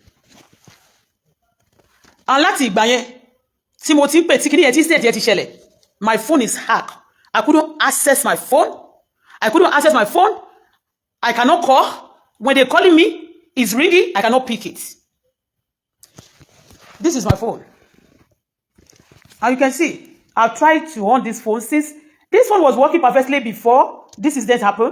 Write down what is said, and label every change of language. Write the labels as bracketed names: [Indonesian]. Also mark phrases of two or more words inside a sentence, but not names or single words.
[Yoruba] And láti ìgbà yẹn tí mo ti ń pè tí kíní yẹn tí state yẹn ti ṣẹlẹ̀, [English] my phone is hacked. I couldn't access my phone. I cannot call. When they're calling me, it's ringing. I cannot pick it. This is my phone. And you can see, I've tried to on this phone since this phone was working perfectly before this incident happened.